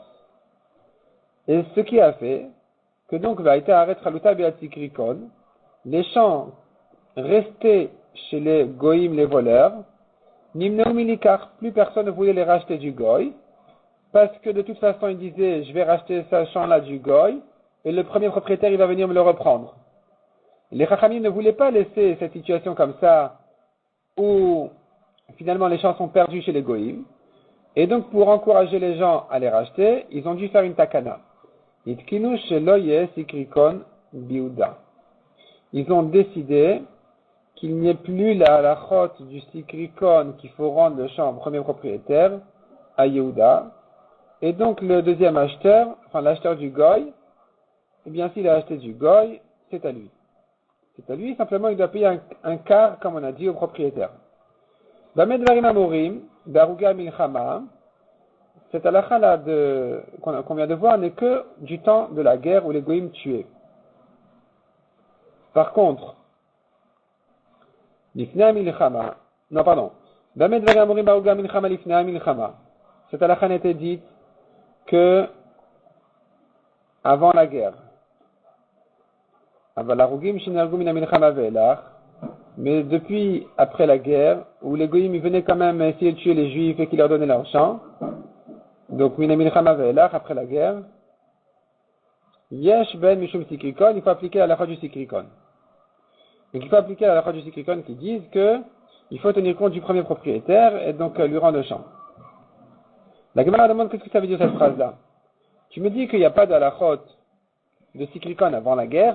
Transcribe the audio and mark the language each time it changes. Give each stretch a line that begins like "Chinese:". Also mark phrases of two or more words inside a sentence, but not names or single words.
French: Et ce qui a fait que donc, les champs restaient chez les goïm, les voleurs, plus personne ne voulait les racheter du goy, parce que de toute façon, il disait, je vais racheter ce champ-là du goy, et le premier propriétaire, il va venir me le reprendre. Les Chachamim ne voulaient pas laisser cette situation comme ça, où finalement les champs sont perdus chez les Goïm. Et donc, pour encourager les gens à les racheter, ils ont dû faire une takana.
Hebrew: Itkinu sheloye sikrikon biuda.
French: Ils ont décidé qu'il n'y ait plus la halachot du sikrikon qu'il faut rendre le champ au premier propriétaire à Yehuda. Et donc, le deuxième acheteur, enfin l'acheteur du goy, eh bien, s'il a acheté du goy, c'est à lui. C'est à lui, simplement, il doit payer un quart, comme on a dit, au propriétaire.
Hebrew: Bamed varim amorim, daruga milchama.
French: Cette halakha-là qu'on vient de voir n'est que du temps de la guerre où les goïms tuaient. Par contre,
Hebrew: l'ifnei milchama,
French: non pardon,
Hebrew: Bamed varim amorim daruga milchama l'ifnei milchama.
French: Cette halakha n'était dite que avant la guerre. Mais depuis, après la guerre, où les goïms venaient quand même essayer de tuer les juifs et qui leur donnaient leur champ, donc après la guerre,
Hebrew: Yesh ben mishum sikrikon,
French: il faut appliquer à la fois du sikrikon. Donc il faut appliquer à la fois du sikrikon qui disent que il faut tenir compte du premier propriétaire et donc lui rendre le champ. La Gemara demande qu'est-ce que ça veut dire cette phrase-là. Tu me dis qu'il n'y a pas de halachot de sikrikon avant la guerre.